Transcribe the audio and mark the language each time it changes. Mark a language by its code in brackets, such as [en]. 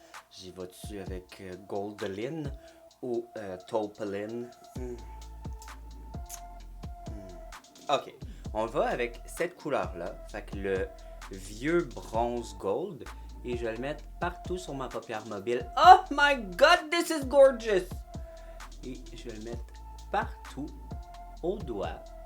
[fr] J'y vais-tu avec Goldeline ou Taupeline? Ok. On va avec cette couleur-là. Fait que le vieux bronze gold. Et je vais le mettre partout sur ma paupière mobile. [en] Oh my god, this is gorgeous! [fr] Et je vais le mettre partout au doigt.